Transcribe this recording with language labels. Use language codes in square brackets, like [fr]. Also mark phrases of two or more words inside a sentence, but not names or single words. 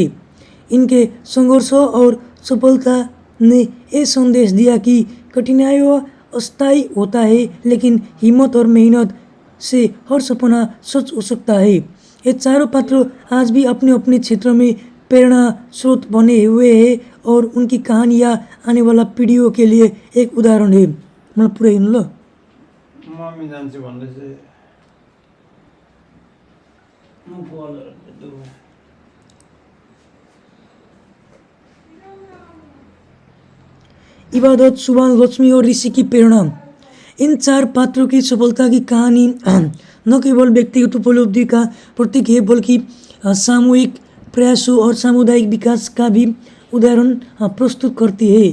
[hi] इनके संघर्ष और सफलता ने ये संदेश दिया कि कठिनाइयों अस्थायी होता है, लेकिन हिम्मत और मेहनत से हर सपना सच हो सकता है। ये चारों पात्र आज भी अपने अपने क्षेत्र में प्रेरणा स्रोत बने हुए हैं और उनकी कहानियाँ आने वाला पीढ़ियों के लिए एक उदाहरण है। [ne] मलाई पुरै हिँड्नु ल। मम्मी जान्छु भन्दैछ म बलहरु दुबै [hi] इबादत, सुभान, लक्ष्मी और ऋषि की प्रेरणा। इन चार पात्रों की सफलता की कहानी न केवल व्यक्तिगत उपलब्धि का प्रतीक है, बल्कि सामूहिक प्रयासों और सामुदायिक विकास का भी उदाहरण प्रस्तुत करती है।